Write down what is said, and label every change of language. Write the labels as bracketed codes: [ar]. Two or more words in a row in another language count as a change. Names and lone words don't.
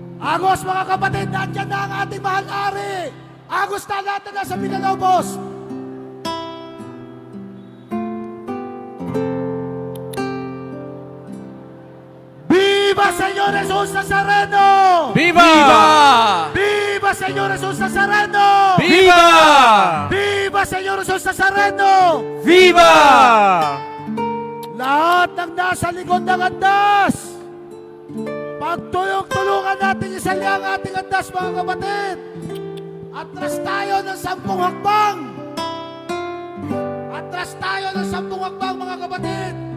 [tl] Agos mga kapatid, nandyan na ang ating mahal ari. Agos na natin na sa Villalobos. [es] Viva Señor Jesus Nazareno! Viva! Viva Señor Jesus Nazareno! Viva! Viva Señor Jesus Nazareno! Viva! [tl] Lahat ng nasa likod ng andas, pagtulong-tulungan natin isali ang ating andas mga kapatid. Atras tayo ng 10 hakbang. Atras tayo ng 10 hakbang mga kapatid.